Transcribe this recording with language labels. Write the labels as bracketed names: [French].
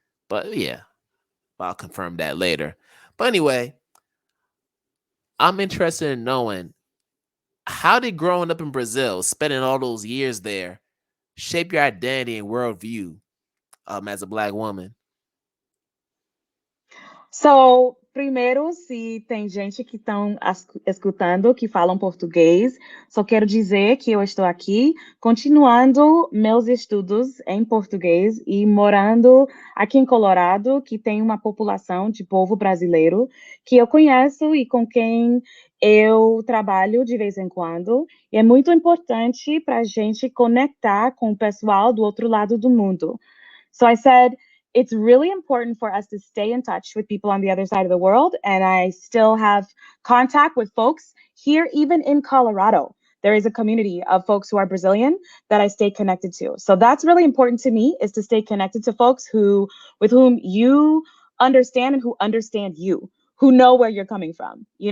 [English] But yeah, I'll confirm that later. But anyway, I'm interested in knowing, how did growing up in Brazil, spending all those years there, shape your identity and worldview as a black woman? [Portuguese] So, primeiro, se tem gente que estão escutando que falam português, só quero dizer que eu estou aqui continuando meus estudos em português e morando aqui em Colorado, que tem uma população de povo brasileiro que eu conheço e com quem eu trabalho de vez em quando. E é muito importante para a gente conectar com o pessoal do outro lado do mundo. [English] So I said, it's really important for us to stay in touch with people on the other side of the world. And I still have contact with folks here, even in Colorado. There is a community of folks who are Brazilian that I stay connected to. So that's really important to me, is to stay connected to folks with whom you understand and who understand you, who know where you're coming from.